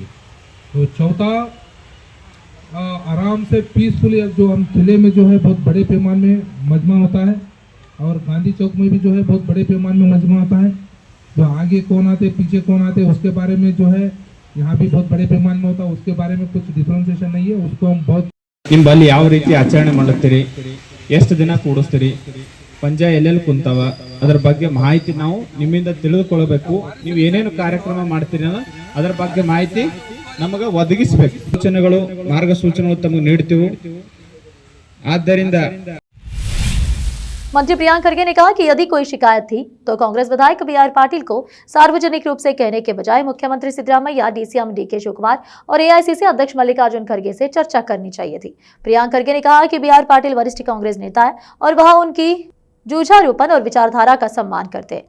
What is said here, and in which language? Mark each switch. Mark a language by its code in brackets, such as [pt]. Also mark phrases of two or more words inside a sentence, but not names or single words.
[hi] तो चौथा, आराम से पीसफुली जो हम किले में जो है बहुत बड़े पैमाने में मजमा होता है और गांधी चौक में भी जो है बहुत बड़े पैमाने में मजमा होता है। जो आगे कौन आते पीछे कौन आते उसके बारे में जो है यहाँ भी बहुत बड़े पैमाने में होता है, उसके बारे में कुछ डिफ्रेंसिएशन नहीं है, उसको हम बहुत [kn] ನಿಮ್ಮಲ್ಲಿ ಯಾವ ರೀತಿ ಆಚರಣೆ ಮಾಡುತ್ತೀರಿ, ಎಷ್ಟು ದಿನ ಕೂಡಿಸ್ತೀರಿ, ಪಂಜ ಎಲ್ಲೆಲ್ಲಿ ಕುಂತಾವ, ಅದರ ಬಗ್ಗೆ ಮಾಹಿತಿ ನಾವು ನಿಮ್ಮಿಂದ ತಿಳಿದುಕೊಳ್ಳಬೇಕು. ನೀವು ಏನೇನು ಕಾರ್ಯಕ್ರಮ ಮಾಡ್ತೀರಿ ಅನ್ನೋ ಅದರ ಬಗ್ಗೆ ಮಾಹಿತಿ ನಮಗೆ ಒದಗಿಸಬೇಕು. ಸೂಚನೆಗಳು ಮಾರ್ಗಸೂಚನೆಗಳು ತಮಗೆ ನೀಡ್ತೀವಿ. ಆದ್ದರಿಂದ [hi] मंत्री प्रियांक खड़गे ने कहा कि यदि कोई शिकायत थी तो कांग्रेस विधायक बी.आर. पाटिल को सार्वजनिक रूप से कहने के बजाय मुख्यमंत्री सिद्धरामैया, डीसीएम डी.के. शिवकुमार और एआईसीसी अध्यक्ष मल्लिकार्जुन खड़गे से चर्चा करनी चाहिए थी। प्रियांक खड़गे ने कहा कि बी.आर. पाटिल वरिष्ठ कांग्रेस नेता है और वह उनकी जूझारूपन और विचारधारा का सम्मान करते हैं।